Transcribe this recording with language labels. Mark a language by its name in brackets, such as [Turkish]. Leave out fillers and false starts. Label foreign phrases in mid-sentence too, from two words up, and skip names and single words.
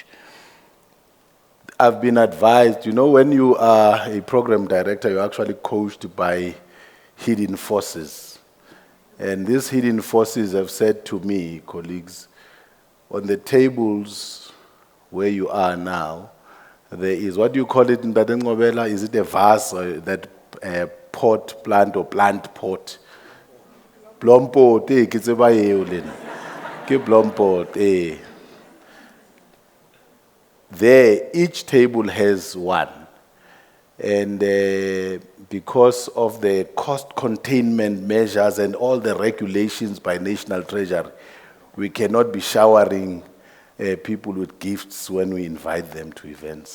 [English] I've been advised, you know, when you are a program director, you're actually coached by hidden forces. And these hidden forces have said to me, colleagues, on the tables where you are now, there is, what do you call it in Ngobela? Is it a vase, or that pot plant or plant pot? [Southern Sotho] Blompot, ke tseba eo lena. Ke blompot, [English] There, each table has 1. And because of the cost containment measures and all the regulations by National Treasury, we cannot be showering people with gifts when we invite them to events.